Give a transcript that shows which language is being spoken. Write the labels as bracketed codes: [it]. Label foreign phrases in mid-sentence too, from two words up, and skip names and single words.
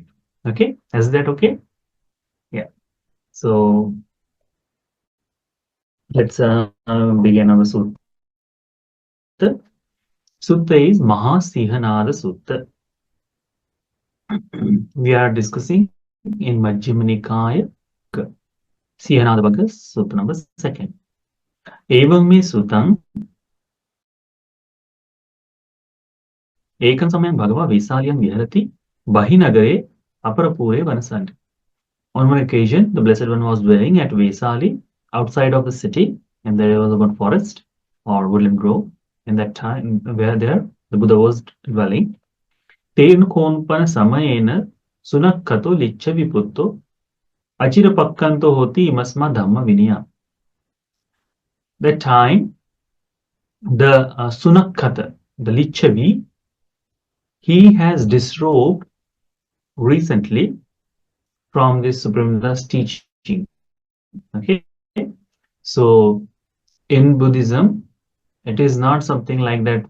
[en] Okay. Is that okay? Yeah. So let's begin our sutta. Sutta is Mahāsīhanādasutta. We are discussing in Majjhima Nikaya, Sīhanādavagga Sutta number 2. [pi] Evam me suttam ekam samayam bhagava Vesaliyam viharati bahinagare aparapure vanasandi. [en] On one occasion, the Blessed One was dwelling at Vesali, outside of the city, and there was one forest or woodland grove. In that time, where there the Buddha was dwelling. [pi] Ten konpana samayena sunakkato liccha viputto achira pakkanto hoti imasma dhamma vinaya. [en] That time, the Sunakkata, the Lichavi, he has disrobed recently from this Supreme Buddha's teaching. Okay, so in Buddhism, it is not something like that.